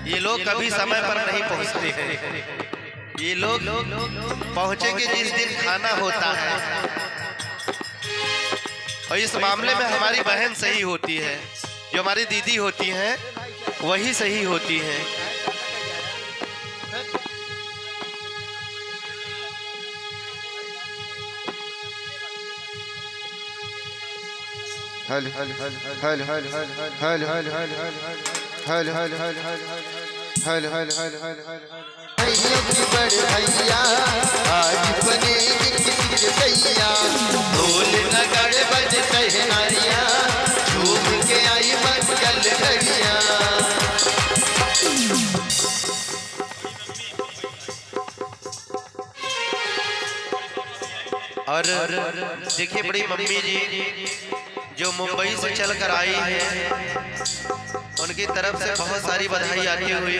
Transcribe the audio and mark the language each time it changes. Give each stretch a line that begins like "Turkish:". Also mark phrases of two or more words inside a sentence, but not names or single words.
Hindi: ये लोग कभी समय पर नहीं पहुंचते हैं। ये लोग पहुंचेंगे जिस दिन खाना होता है। और इस मामले में हमारी बहन सही होती है, जो हमारी दीदी होती हैं वही सही होती हैं। हल हल हल हल हल हल हल हल हल हल हल हल हल हल हल हल हल भैया की बड़े भैया आज बनेगी किसी के भैया, ढोल नगाड़े बज सहनारिया, झूम के आई मंगल घड़िया। और देखिए बड़ी मम्मी जी जो मुंबई से चल कर आई है, उनकी तरफ से बहुत सारी बधाई आती हुई।